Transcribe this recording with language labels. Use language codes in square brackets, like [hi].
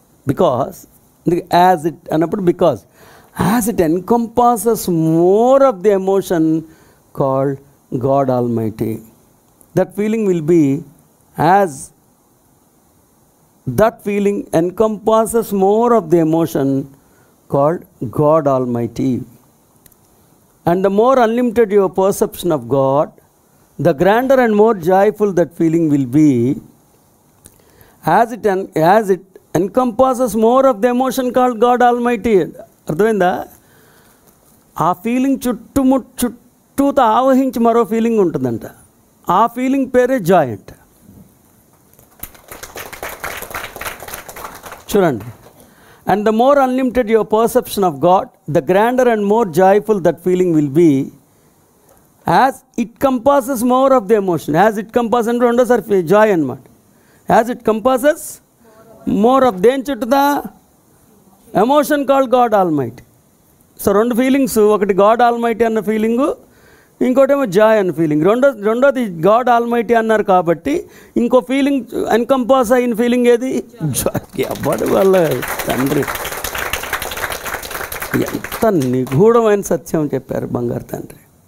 [en] because as it [te] అన్నప్పుడు [en] Because as it encompasses more of the emotion called God Almighty. That feeling will be as that feeling encompasses more of the emotion called God Almighty. And the more unlimited your perception of God, the grander and more joyful that feeling will be, as it encompasses more of the emotion called God Almighty. [te] అర్థమైందా? ఆ feeling చుట్టూతో ఆవహించి మరో feeling ఉంటుందంట. ఆ feeling పేరే Joy అంట. చూడండి. [en] And the more unlimited your perception of God, the grander and more joyful that feeling will be, as it compasses more of the emotion. As it compasses [te] అంటే రెండోసారి Joy అన్నమాట. [en] As it compasses more of [te] దేని చుట్టూదా? [en] Emotion called God Almighty. [te] So రెండు feelings, ఒకటి God almighty అన్న feeling, ఇంకోటేమో Joy అన్న feeling. రెండోది గాడ్ ఆల్మైటీ అన్నారు కాబట్టి ఇంకో ఫీలింగ్ ఎన్కంపాస్ అయిన ఫీలింగ్ ఏది? జాయ్. ఎవడు వాళ్ళ తండ్రి ఎంత నిగూఢమైన సత్యం చెప్పారు బంగారు తండ్రి.